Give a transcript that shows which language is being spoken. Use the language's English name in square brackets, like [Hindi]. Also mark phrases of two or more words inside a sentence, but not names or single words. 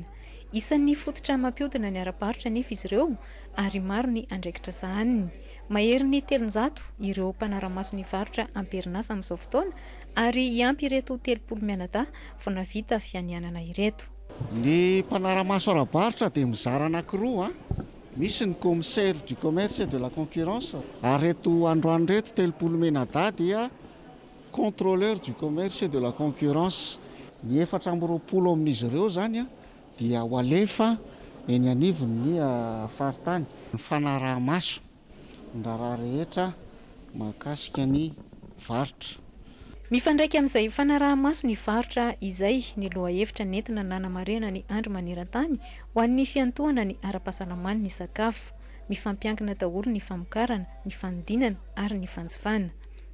[Malagasy] Isan'ny fototra mampiodina ny ara-barotra nefa izy ireo ary maro ny andraikitra sahaniny. Mahery ny 300 ireo mpanaramaso ny varotra amperinasa amin'izao fotoana ary iampy ireto 30 mianadahy vao navita fianianana ireto. Ny mpanaramaso ara-barotra dia mizara anankiroa misy ny [French] commissaire du commerce et de la concurrence [Malagasy] ary reto androany reto 30 menadahy dia [French] contrôleur du commerce et de la concurrence. [Malagasy] Ny 420 amin'izy ireo zany dia ho alefa eny anivon'ny faritany. Ny fanaraha-maso ny raharaha rehetra mahakasika ny varotra. Mifandraiky amin'izay fanaraha-maso ny varotra izay ny loha hevitra nentina nanamarena ny andro maneran-tany ho an'ny fiantohana ny ara-pahasalamany ny sakafo, mifampiankina daholo ny famokarana, ny fanodinana ary ny fanjifana.